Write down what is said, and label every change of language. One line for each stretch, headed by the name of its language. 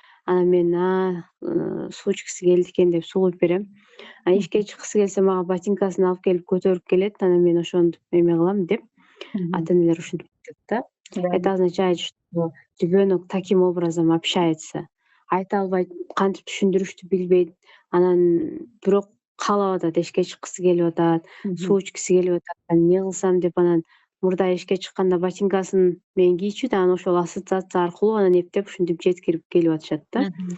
Kyrgyz: Анан мен суу ичкиси келди экен деп суу куюп берем. Ишке чыккысы келсе мага ботинкасын алып келип көтөрүп келет. Анан мен ошентип эме кылам деп ата-энелер ушинтип айтат да.
Russian: Это означает, что ребенок таким образом общается.
Kyrgyz: Айта албайт, кантип түшүндүрүштү билбейт. Анан бирок каалап атат, эшикке чыккысы келип атат, суу ичкиси келип атат. Эмне кылсам деп анан мурда эшикке чыкканда ботинкасын менен кийчү да, анан ошол ассоциация аркылуу анан эптеп ушинтип жеткирип келип атышат да.